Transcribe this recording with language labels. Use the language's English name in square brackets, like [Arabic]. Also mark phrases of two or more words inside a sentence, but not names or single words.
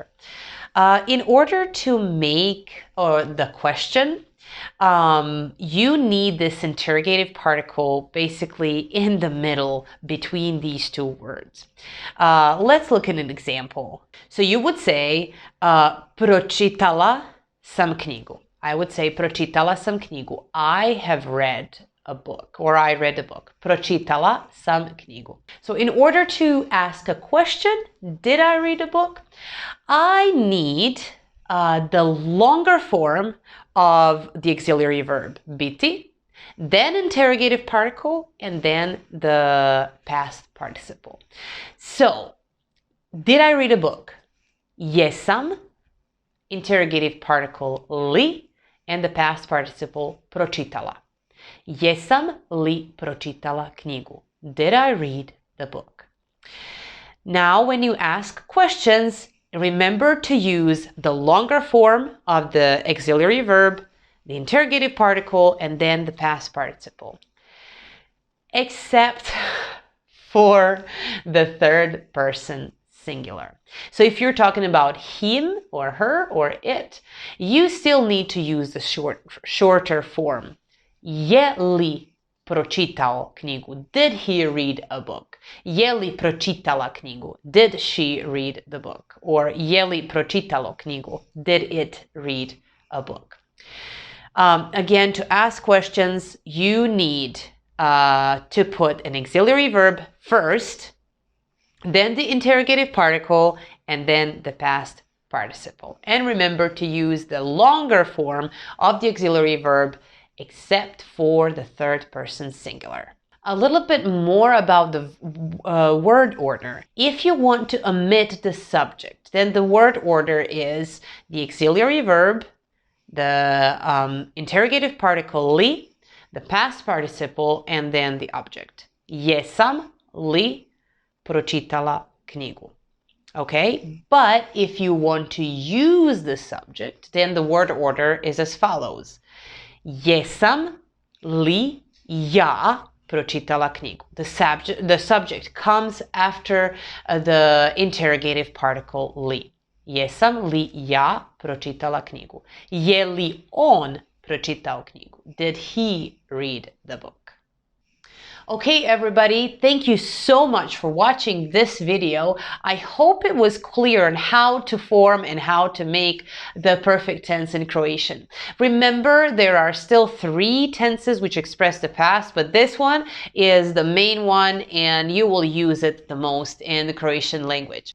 [English] In order to make the question, you need this interrogative particle basically in the middle between these two words. Let's look at an example. So you would say, [Croatian] pročitala sam knjigu. [English] I would say, [Croatian] pročitala sam knjigu. [English] I have read a book, or I read a book. [Croatian] Pročitala sam knjigu. [English] So in order to ask a question, did I read a book? I need the longer form of the auxiliary verb, biti, then interrogative particle, and then the past participle. So, did I read a book? Jesam, interrogative particle li, and the past participle pročitala. [Croatian] Jesam li pročitala knjigu? [English] Did I read the book? Now, when you ask questions, remember to use the longer form of the auxiliary verb, the interrogative particle, and then the past participle. Except for the third person singular. So if you're talking about him or her or it, you still need to use the shorter form. [Croatian] Je li pročitao knjigu? [English] Did he read a book? [Croatian] Je li pročitala knjigu? [English] Did she read the book? [Croatian] Or je li pročitalo knjigu? [English] Did it read a book? Again, to ask questions, you need to put an auxiliary verb first, then the interrogative particle, and then the past participle. And remember to use the longer form of the auxiliary verb, except for the third person singular. A little bit more about the word order. If you want to omit the subject, then the word order is the auxiliary verb, the interrogative particle li, the past participle, and then the object. [Croatian] Jesam li pročitala knjigu. [English] Okay, but if you want to use the subject, then the word order is as follows. [Croatian] Jesam li ja pročitala knjigu. [English] The subject comes after the interrogative particle li. [Croatian] Jesam li ja pročitala knjigu? Je li on pročitao knjigu? [English] Did he read the book? Okay, everybody, thank you so much for watching this video. I hope it was clear on how to form and how to make the perfect tense in Croatian. Remember, there are still 3 tenses which express the past, but this one is the main one and you will use it the most in the Croatian language.